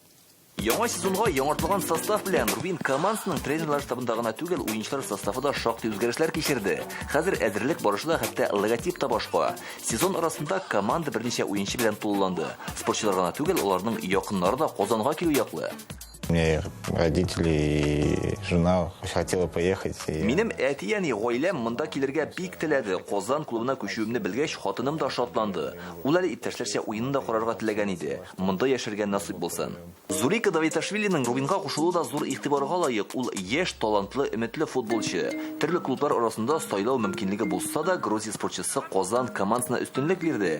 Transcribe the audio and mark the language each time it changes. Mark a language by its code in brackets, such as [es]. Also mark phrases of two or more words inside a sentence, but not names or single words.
[tt] Яңа сезонга яңартылган состав белән Рубин командасының тренерлар штабында гына түгел, уенчылар составы да шактый үзгәрешләр кичерде. Хәзер әзерлек барышында хәтта логотип та башка. Сезон арасында команда берничә уенчы белән тулыланды. Спортчылар гына түгел, аларның якыннары да Казанга килү яклы. [ru] Мне родители и жена хотела поехать. [tt] Минем әтияни гаиләм монда килергә бик теләде. Казан клубына күчүемне белгәч, хатыным да шатланды. Ул әле иптәшләрчә уенында карарга теләгән иде. Монда яшәргә насыйп булсын. Зурика Давиташвилинең Рубинга кушылуы да зур игътибарга лаек. Ул яшь, талантлы, өметле футболчы. Төрле клублар арасында сайлау мөмкинлеге булса да, Грузия спортчысы Казан командасына өстенлек бирде.